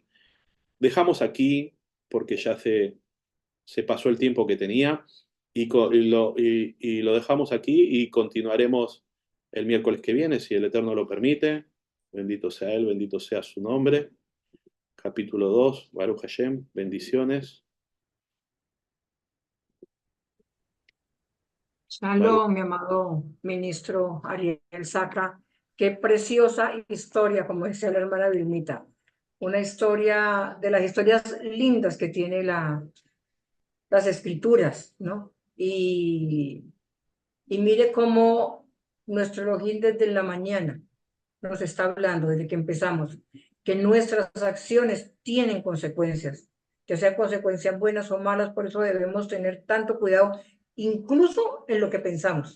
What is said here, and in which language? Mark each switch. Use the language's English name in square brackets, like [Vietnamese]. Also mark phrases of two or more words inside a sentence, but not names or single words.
[Spanish] Dejamos aquí, porque ya se pasó el tiempo que tenía, y lo dejamos aquí y continuaremos el miércoles que viene, si el Eterno lo permite. Bendito sea Él, bendito sea su nombre. Capítulo 2, [Hebrew] ברוך השם, [Spanish] bendiciones. Baruch. Shalom, mi amado ministro Ariel Sacra. Qué preciosa historia, como decía la hermana Vilmita. Una historia de las historias lindas que tiene las escrituras, ¿no? Y mire cómo nuestro Elohim desde la mañana nos está hablando, desde que empezamos, que nuestras acciones tienen consecuencias, ya sean consecuencias buenas o malas, por eso debemos tener tanto cuidado, incluso en lo que pensamos.